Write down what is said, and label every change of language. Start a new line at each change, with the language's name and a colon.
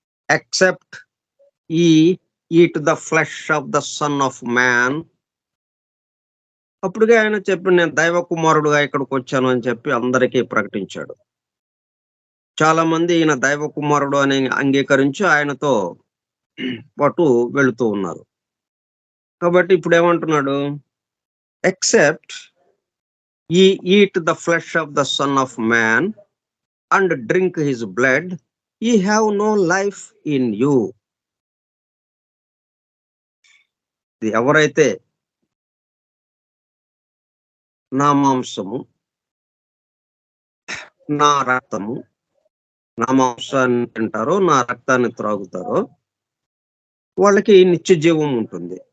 English: Except ye eat the flesh of the son of man.
Telugu: అప్పుడుగా ఆయన చెప్పి నేను దైవ కుమారుడుగా ఇక్కడికి వచ్చాను అని చెప్పి అందరికీ ప్రకటించాడు. చాలా మంది ఈయన దైవ కుమారుడు అని అంగీకరించి ఆయనతో పాటు వెళుతూ ఉన్నారు. కాబట్టి ఇప్పుడు ఏమంటున్నాడు?
English: Except ye eat the flesh of the son of man and drink his blood, ye have no life in you.
Telugu: ఎవరైతే నా మాంసము నా రక్తము, నా మాంసాన్ని తింటారో నా రక్తాన్ని త్రాగుతారో వాళ్ళకి నిత్య జీవం ఉంటుంది.